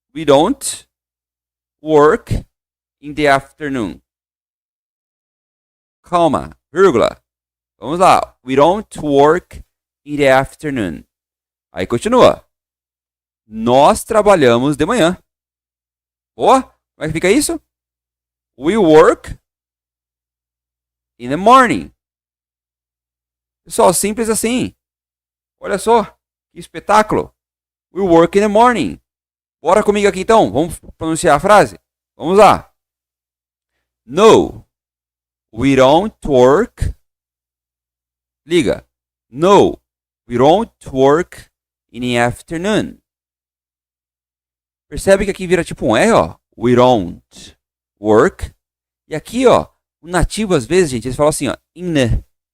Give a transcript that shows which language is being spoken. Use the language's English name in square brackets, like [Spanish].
[English] We don't work in the afternoon. [Portuguese] Calma, vírgula. Vamos lá. [English] We don't work in the afternoon. [Portuguese] Aí continua. Nós trabalhamos de manhã. Boa? Como é que fica isso? [English] We work in the morning. [Portuguese] Pessoal, simples assim. Olha só, que espetáculo. [English] We work in the morning. [Portuguese] Bora comigo aqui então. Vamos pronunciar a frase? Vamos lá. [English] No, we don't work. Liga. No, we don't work in the afternoon. [Portuguese] Percebe que aqui vira tipo um R, ó. [English] We don't work. [Portuguese] E aqui, ó, o nativo às vezes, gente, eles falam assim, ó, [English] in the.